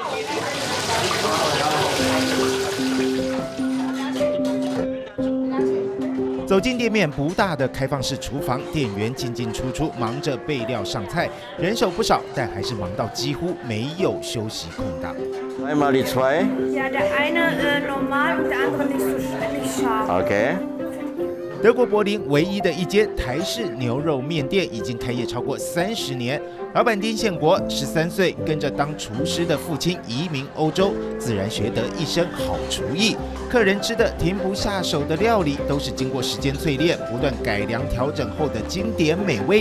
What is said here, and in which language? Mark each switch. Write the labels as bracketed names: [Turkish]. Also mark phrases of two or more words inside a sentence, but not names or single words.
[Chinese] 走进店面不大的开放式厨房，店员进进出出，忙着备料上菜，人手不少，但还是忙到几乎没有休息空档。 [German] Einmal die zwei. Ja, der eine normal und der andere nicht scharf. Okay. [Chinese] 德国柏林唯一的一间台式牛肉面店已经开业超过30年，老板丁宪国13岁跟着当厨师的父亲移民欧洲，自然学得一身好厨艺。客人吃的停不下手的料理，都是经过时间淬炼、不断改良调整后的经典美味。